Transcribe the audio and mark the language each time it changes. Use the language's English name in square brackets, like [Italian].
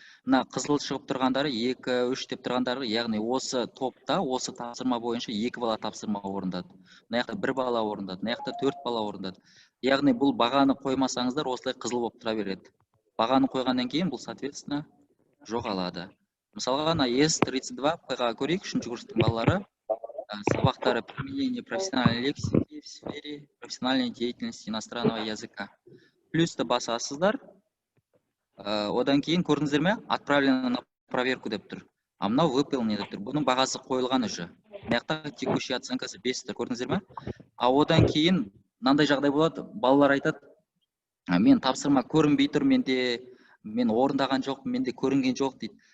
[Kazakh] Мына қызыл шығып тұрғандары 2-3 деп тұрғандары, яғни осы топта, осы тапсырма бойынша 2 бала тапсырма орындады. Мына жақта 1 бала орындады, мына жақта 4 бала орындады. Яғни бұл бағаны қоймасаңыздар, осылай қызыл болып тұра береді. Бағаны қойғаннан кейін бұл [Russian] соответственно [Kazakh] жоғалады. Мысалға, ана С32 П-ға көрейік, 3-ші курстың балалары. [Russian] Сабақтары применение профессиональной лексики в сфере профессиональной деятельности иностранного языка. [Kazakh] Плюсті басасыздар. Одан кейін көрдіңіздер ме? [Russian] Отправлено на проверку [Kazakh] деп тұр. А мынау [Russian] выполнен [Kazakh] деп тұр. Бұның бағасы қойылған [Russian] уже. [Kazakh] Мына [Russian] текущий [Kazakh] оценкасы 5 тұр, көрдіңіздер ме? А одан кейін мынандай жағдай болады. Балалар айтады, мен тапсырма көрінбей тұр, мен орындаған жоқ, менде көрінген жоқ дейді.